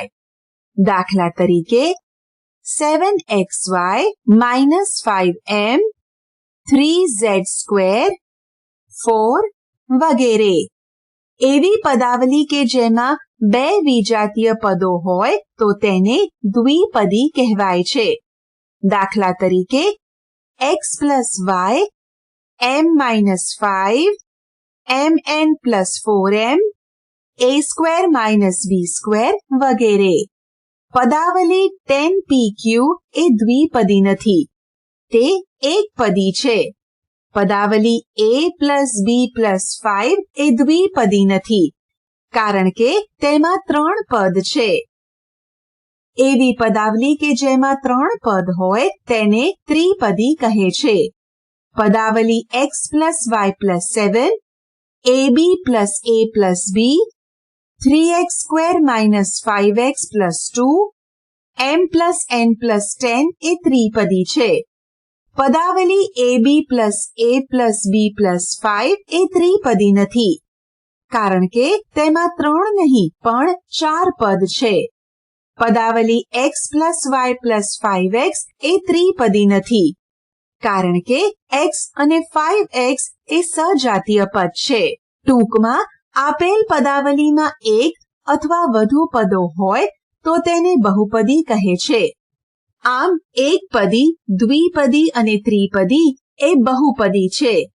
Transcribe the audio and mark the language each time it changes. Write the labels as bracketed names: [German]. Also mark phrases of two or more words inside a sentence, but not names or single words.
[Gujarati] દાખલા તરીકે 7xy minus 5m, 3z² 4 વગેરે. એવી પદાવલી કે જેમાં બે વિજાતીય પદો હોય તો તેને દ્વિપદી કહેવાય છે. દાખલા તરીકે x plus y, m-5, mn plus 4m, a² minus b² વગેરે. પદાવલી 10pq એ દ્વિપદી નથી. તે એકપદી છે. પદાવલી a plus b plus 5 એ દ્વિપદી નથી કારણ કે તેમાં 3 પદ છે. એવી પદાવલી કે જેમાં 3 પદ હોય તેને ત્રિપદી કહે છે. પદાવલી x plus y plus 7, ab plus a plus b, 3x² minus 5x plus 2, m plus n plus 10 એ ત્રિપદી છે. પદાવલી ab plus a plus b plus 5 એ ત્રિપદી નથી કારણ કે તેમાં 3 નહીં પણ 4 પદ છે. પદાવલી x plus y plus 5x એ ત્રિપદી નથી કારણ કે x અને 5x એ સજાતીય પદ છે. ટૂંકમાં આપેલ પદાવલીમાં એક અથવા વધુ પદો હોય તો તેને બહુપદી કહે છે. આમ એકપદી, દ્વિપદી અને ત્રિપદી એ બહુપદી છે.